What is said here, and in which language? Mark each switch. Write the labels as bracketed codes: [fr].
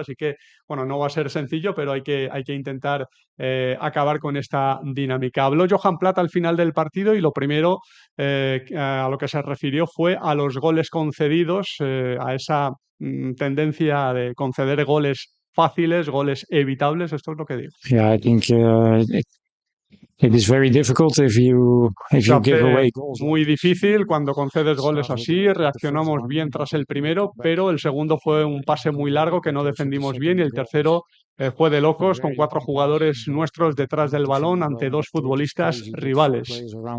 [es] Así que, bueno, no va a ser sencillo, pero hay que intentar acabar con esta dinámica. Habló Johan Plata al final del partido y lo primero a lo que se refirió fue a los goles concedidos, a esa tendencia de conceder goles fáciles, goles evitables. Esto es lo que digo. [en] Yeah, I think it is very difficult if you give away goals. [es] Muy difícil cuando concedes goles así. Reaccionamos bien tras el primero, pero el segundo fue un pase muy largo que no defendimos bien y el tercero fue de locos con 4 jugadores nuestros detrás del balón ante 2 futbolistas rivales.